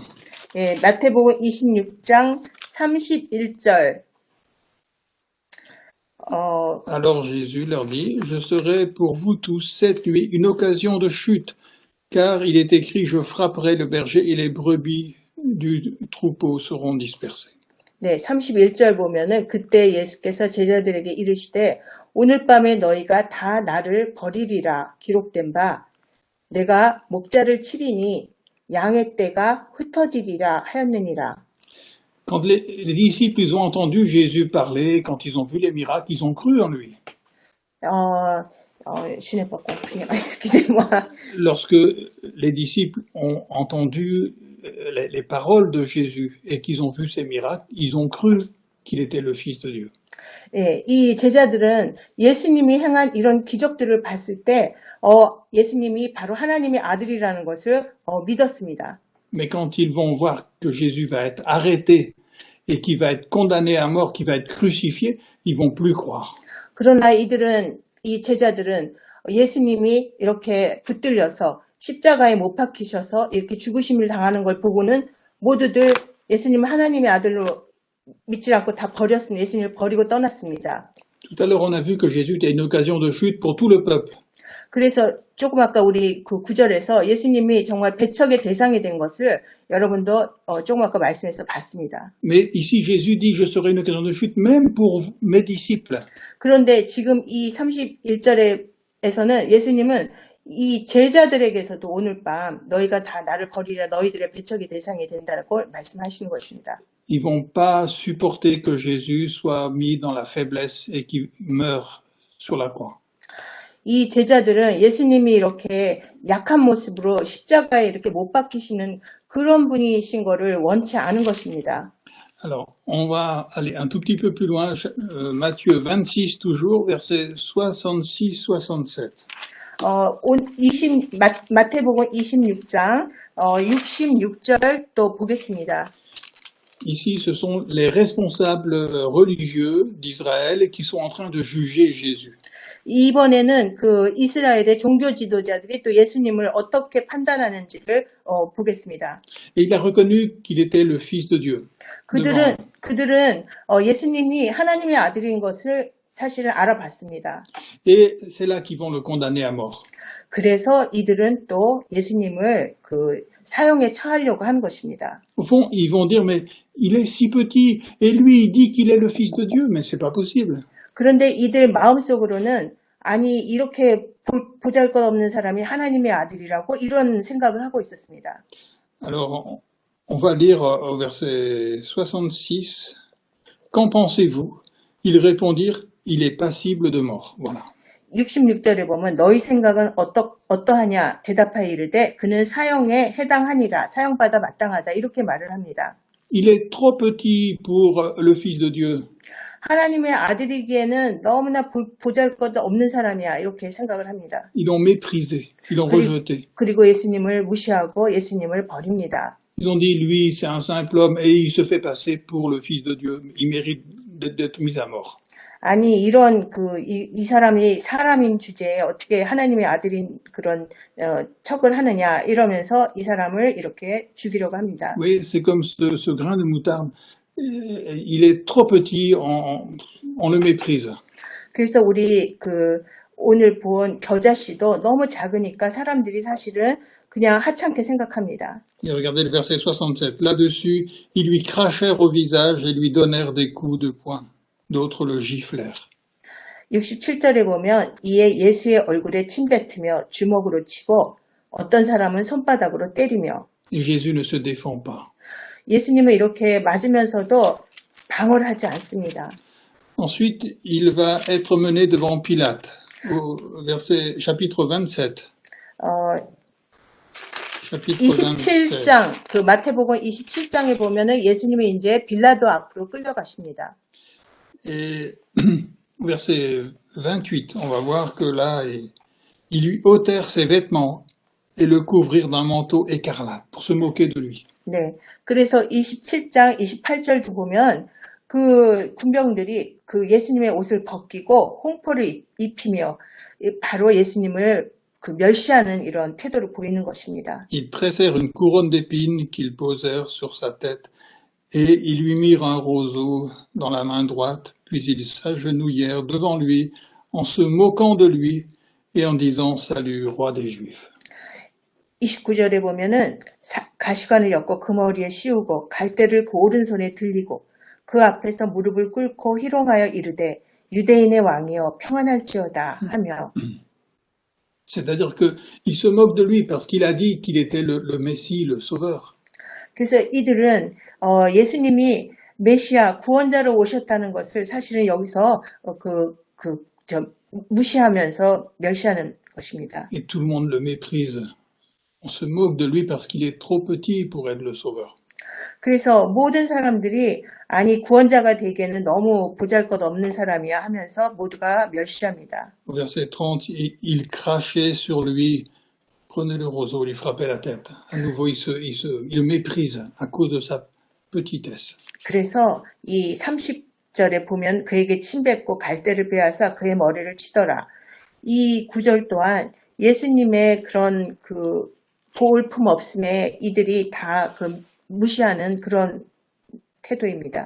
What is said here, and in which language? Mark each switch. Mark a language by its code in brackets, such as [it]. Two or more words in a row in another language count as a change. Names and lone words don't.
[ko] 예, 마태복음 26장 31절. [fr] Alors Jésus leur dit, je serai pour vous tous cette nuit une occasion de chute, car il est écrit, je frapperai le berger et les brebis du troupeau seront dispersées. [ko] 네, 31절 보면은 그때 예수께서 제자들에게 이르시되 오늘 밤에 너희가 다 나를 버리리라 기록된 바 내가 목자를 치리니 양의 떼가 흩어지리라 하였느니라. [fr] Quand les disciples ils ont entendu Jésus parler, quand ils ont vu les miracles, ils ont cru en lui. Je n'ai pas compris, excusez-moi. Lorsque les disciples ont entendu les paroles de Jésus et qu'ils ont vu ces miracles, ils ont cru qu'il était le Fils de Dieu. [ko] 예, 이 제자들은 예수님이 행한 이런 기적들을 봤을 때 예수님이 바로 하나님의 아들이라는 것을 믿었습니다. [fr] Mais quand ils vont voir que Jésus va être arrêté et qu'il va être condamné à mort, qu'il va être crucifié, ils vont plus croire. [ko] 그러나 이 제자들은 예수님이 이렇게 붙들려서 십자가에 못 박히셔서 이렇게 죽으심을 당하는 걸 보고는 모두들 예수님을 하나님의 아들로 믿지 않고 다 버렸습니다. 예수님을 버리고 떠났습니다. [fr] Tout à l'heure, on a vu que Jésus était une occasion de chute pour tout le peuple. [ko] 그래서 조금 아까 우리 그 9절에서 예수님이 정말 배척의 대상이 된 것을 여러분도 조금 아까 말씀해서 봤습니다. [fr] Mais ici, Jésus dit, je serai une occasion de chute même pour mes disciples. [ko] 그런데 지금 이 31절에서는 예수님은 이 제자들에게서도 오늘 밤 너희가 다 나를 버리라 너희들의 배척의 대상이 된다고 말씀하시는 것입니다. [fr] Ils vont pas supporter que Jésus soit mis dans la faiblesse et qu'il meure sur la croix. [ko] 이 제자들은 예수님이 이렇게 약한 모습으로 십자가에 이렇게 못 박히시는 그런 분이신 거를 원치 않은 것입니다. [fr] Alors, on va aller un tout petit peu plus loin, Matthieu 26 toujours, versets 66-67. [ko] 마태복음 26장 66절 또 보겠습니다. [fr] Ici, ce sont les responsables religieux d'Israël qui sont en train de juger Jésus. [ko] 이번에는 그 이스라엘의 종교 지도자들이 또 예수님을 어떻게 판단하는지를 보겠습니다. [fr] Et il a reconnu qu'il était le Fils de Dieu. [ko] 그들은 예수님이 하나님의 아들인 것을 사실은 알아봤습니다. [fr] Et c'est là qu'ils vont le condamner à mort. [ko] 그래서 이들은 또 예수님을 그 사형에 처하려고 한 것입니다. [fr] Au fond, ils vont dire, mais il est si petit, et lui, il dit qu'il est le Fils de Dieu, mais c'est pas possible. [ko] 그런데 이들 마음속으로는 아니 이렇게 보잘것없는 사람이 하나님의 아들이라고 이런 생각을 하고 있었습니다. [fr] Alors, on va lire au verset 66. Qu'en pensez-vous? Ils répondirent, il est passible de mort. Voilà. [ko] 66절에 보면 너희 생각은 어떠하냐 대답하여 이르되 그는 사형에 해당하니라 사형받아 마땅하다 이렇게 말을 합니다. [fr] il est trop petit pour le Fils de Dieu. [ko] 하나님의 아들이기에는 너무나 보잘것도 없는 사람이야. 이렇게 생각을 합니다. [fr] Ils l'ont méprisé, ils l'ont rejeté. [ko] 그리고 예수님을 무시하고 예수님을 버립니다. [fr] Ils ont dit, lui, c'est un simple homme et il se fait passer pour le Fils de Dieu. Il mérite d'être mis à mort. [ko] 아니 이런 이 사람이 사람인 주제에 어떻게 하나님의 아들인 그런 척을 하느냐 이러면서 이 사람을 이렇게 죽이려고 합니다. [fr] Oui, c'est comme ce grain de moutarde. Il est trop petit, on le méprise. [ko] 그래서 우리 오늘 본 겨자씨도 너무 작으니까 사람들이 사실은 그냥 하찮게 생각합니다. [fr] Et regardez le verset 67. Là-dessus, ils lui crachèrent au visage et lui donnèrent des coups de poing. D'autres le giflèrent. [ko] 67절에 보면 이에 예수의 얼굴에 침뱉으며 주먹으로 치고 어떤 사람은 손바닥으로 때리며 [fr] Et Jésus ne se défend pas. [ko] 예수님은 이렇게 맞으면서도 방어를 하지 않습니다. [fr] Ensuite, il va être mené devant Pilate, au chapitre 27. chapitre [ko] 27장, 마태복음 27장에 보면은 예수님이 이제 빌라도 앞으로 끌려가십니다. [fr] Et verset 28, on va voir que là, ils lui ôtèrent ses vêtements et le couvrirent d'un manteau écarlate pour se moquer de lui. [ko] 네. 그래서 27장 28절도 보면 군병들이 예수님의 옷을 벗기고 홍포를 입히며 바로 예수님을 멸시하는 이런 태도를 보이는 것입니다. [fr] Ils tressèrent une couronne d'épines qu'ils posèrent sur sa tête et ils lui mirent un roseau dans la main droite, puis ils s'agenouillèrent devant lui en se moquant de lui et en disant Salut, roi des Juifs. [ko] 29절에 보면은 가시관을 엮고 그 머리에 씌우고 갈대를 그 오른손에 들리고 그 앞에서 무릎을 꿇고 희롱하여 이르되 유대인의 왕이여 평안할지어다 하며 [fr] C'est-à-dire qu'ils se moquent de lui parce qu'il a dit qu'il était le Messie, le Sauveur. [ko] 그래서 이들은 예수님이 메시아 구원자로 오셨다는 것을 사실은 여기서 무시하면서 멸시하는 것입니다. [fr] Et tout le monde le méprise. On se moque de lui parce qu'il est trop petit pour être le Sauveur. [ko] 그래서 모든 사람들이 아니 구원자가 되기에는 너무 보잘것없는 사람이야 하면서 모두가 멸시합니다. [fr] Au verset 30, il crachait sur lui, prenait le roseau, lui frappait la tête. À nouveau, il le méprise à cause de sa petitesse. [ko] 그래서 이 30절에 보면 그에게 침뱉고 갈대를 빼앗아 그의 머리를 치더라. 이 구절 또한 예수님의 그런 볼품 없음에 이들이 다 무시하는 그런 태도입니다.